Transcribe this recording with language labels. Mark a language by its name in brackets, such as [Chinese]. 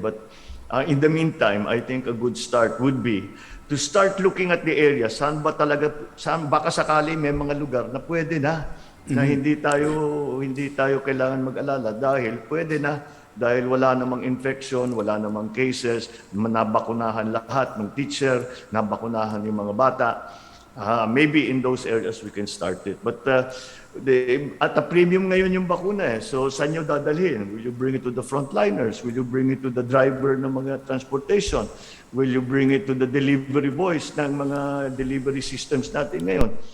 [English] But in the meantime, I think a good start would be to start looking at the area. [Filipino] Saan baka sakali may mga lugar na pwede na, na hindi tayo kailangan mag-alala dahil pwede na, dahil wala namang infection, wala namang cases, nabakunahan lahat ng teacher, nabakunahan yung mga bata. [English] Maybe in those areas we can start it. But at a premium [Filipino] ngayon yung bakuna eh. So saan nyo dadalhin? [English] Will you bring it to the frontliners? Will you bring it to the driver ng mga transportation? Will you bring it to the delivery boys ng mga delivery systems natin ngayon?